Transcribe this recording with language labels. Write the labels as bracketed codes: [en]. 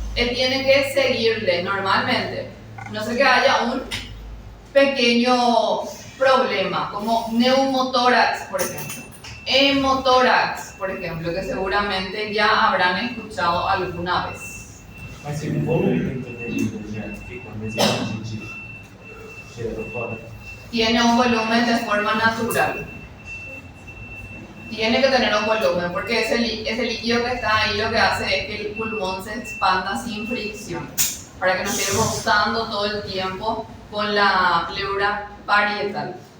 [es] Él tiene que seguirle normalmente. No sé que haya un pequeño problema, como neumotórax, por ejemplo. Hemotórax, por ejemplo, que seguramente ya habrán escuchado alguna vez. [pt] Mas tem volume dentro dele, já fica mesmo a gente tirando fora. [es] Tiene un volumen de forma natural. Tiene que tener un volumen, porque ese líquido que está ahí lo que hace es que el pulmón se expanda sin fricción, para que no esté rozando todo el tiempo con la pleura parietal.